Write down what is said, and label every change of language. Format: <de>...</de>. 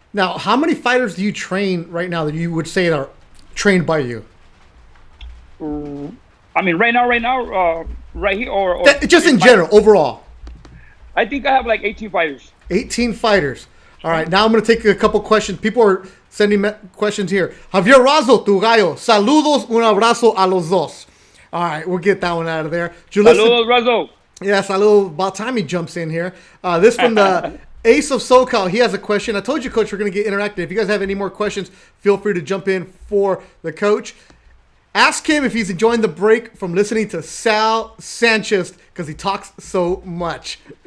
<en>Now, how many fighters do you train right now that you would say are trained by you? I mean, right now, right here, or just in general, overall. I think I have like 18 fighters. 18 fighters. All right, now I'm going to take a couple questions. People are sending questions here.</en> <es>Javier Razo, tu gallo. Saludos, un abrazo a los dos.</es> <en>All right, we'll get that one out of there.</en> <es>Saludos, Razo.</es> <en>Yeah,</en> <es>saludos.</es> <en>About time he jumps in here. This from the Ace of SoCal. He has a question. I told you, Coach, we're going to get interactive. If you guys have any more questions, feel free to jump in for the coach. Ask him if he's enjoying the break from listening to Sal Sanchez because he talks so much.</en>